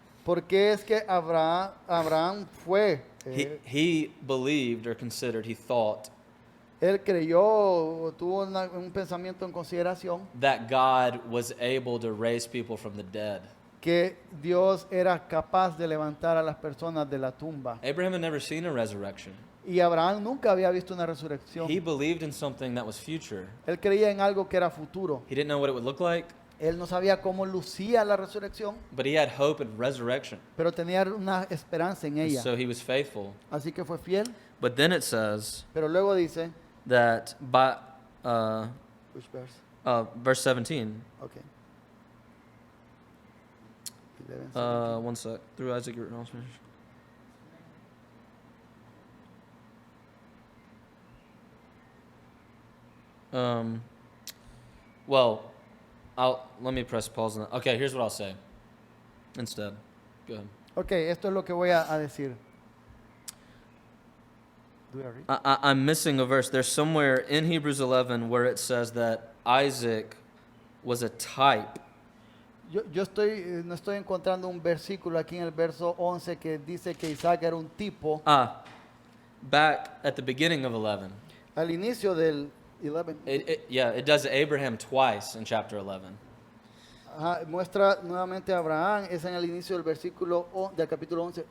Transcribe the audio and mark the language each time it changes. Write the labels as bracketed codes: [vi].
[es] ¿por qué es que Abraham fue? [en] He believed or considered, he thought [es] Él creyó, tuvo un pensamiento en consideración [en] that God was able to raise people from the dead. [es] que Dios era capaz de levantar a las personas de la tumba. [en] Abraham had never seen a resurrection. [es] Y Abraham nunca había visto una resurrección. [en] He believed in something that was future. [es] Él creía en algo que era futuro. [en] He didn't know what it would look like, [es] Él no sabía cómo lucía la resurrección, [en] but he had hope in resurrection. [es] pero tenía una esperanza en ella. [en] So he was faithful. [es] Así que fue fiel. [en] But then it says [es] Pero luego dice, [en] that by which verse? verse 17, Okay. 11, one sec. Through Isaac, you were written all spirits. Well, let me press pause on that. Okay, here's what I'll say instead. Go ahead. [es] Ok, esto es lo que voy a decir. [en] Do we read? I'm missing a verse. There's somewhere in Hebrews 11 where it says that Isaac was a type. [es] Yo no estoy encontrando un versículo aquí en el verso 11 que dice que Isaac era un tipo. [en] Back at the beginning of 11. [es] Al inicio del 11. [en] It does Abraham twice in chapter 11. [es] Ajá, muestra nuevamente a Abraham, es en el inicio del versículo del capítulo 11.